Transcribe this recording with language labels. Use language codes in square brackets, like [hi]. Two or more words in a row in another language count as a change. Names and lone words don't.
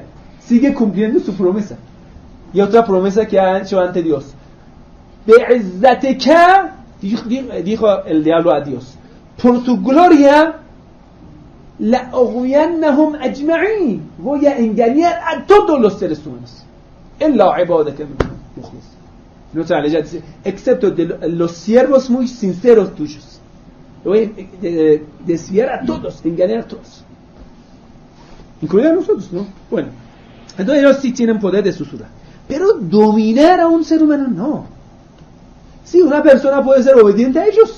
[es] Sigue cumpliendo su promesa. Y otra promesa que ha hecho ante Dios. Be'izzatika, dijo el diablo a Dios, por tu gloria, [ar] لأغوينهم أجمعين, [es] voy a engañar a todos los seres humanos. [ar] إلا عبادك مخلص. [es] En otra ley dice, excepto de los siervos muy sinceros tuyos. Voy a desviar a todos, engañar a todos. Incluidos a nosotros, ¿no? Bueno, entonces ellos sí tienen poder de susurrar. Pero dominar a un ser humano, no. Sí, una persona puede ser obediente a ellos.